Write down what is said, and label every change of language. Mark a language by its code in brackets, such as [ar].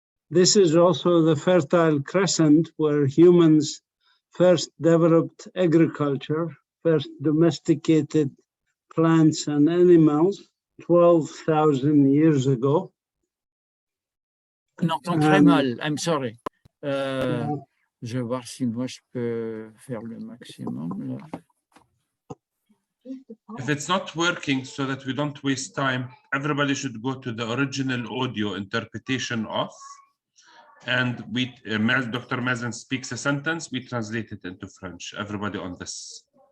[en] This is also the Fertile Crescent where humans first developed agriculture, first domesticated plants and animals 12,000 years ago. [fr] On entend très mal. [en] I'm sorry. [fr] Je vais voir si moi je peux faire le maximum. Là. [en] If it's not working, so that we don't waste time, everybody should go to the original audio interpretation of, and we, Dr. Mazen speaks a sentence, we translate it into French. Everybody on this.